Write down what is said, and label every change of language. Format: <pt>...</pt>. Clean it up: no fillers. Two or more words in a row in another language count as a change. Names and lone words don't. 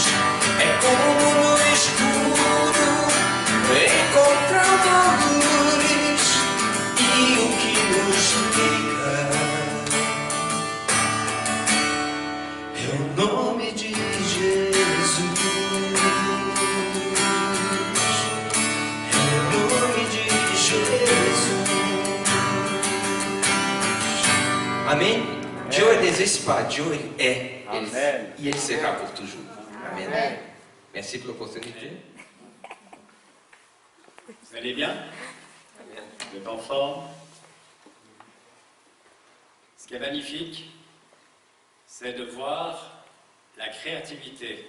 <pt>É como no escuro encontrar uma luz, e o que nos liga é o nome de Jesus. É o nome de Jesus. Amém?</pt> <fr>Dieu n'existe pas, Dieu est. Amen. Et il sera pour toujours. Amen. Merci pour l'opportunité. Vous allez bien? Amen. Vous êtes en forme? Ce qui est magnifique, c'est de voir la créativité.</fr>